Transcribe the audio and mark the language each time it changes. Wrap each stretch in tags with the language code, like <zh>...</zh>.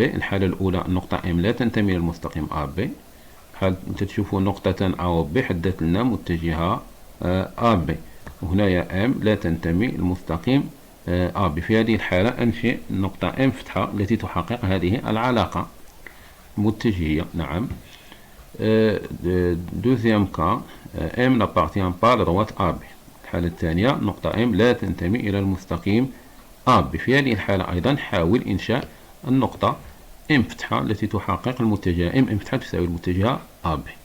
<ar>الحالة الأولى النقطة M لا تنتمي للمستقيم AB. بحال انت تشوفوا نقطة A و B حددت لنا متجهة AB، وهنايا M لا تنتمي للمستقيم AB. في هذه الحالة أنشئ النقطة M فتحة التي تحقق هذه العلاقة متجهية. نعم.</ar> <fr>Deuxième cas M n'appartient pas à la droite AB.</fr> <ar>الحالة الثانية نقطة M لا تنتمي إلى المستقيم AB. في هذه الحالة أيضا حاول إنشاء النقطة M فتحة التي تحقق المتجهة M فتحة تساوي المتجهة AB.</ar>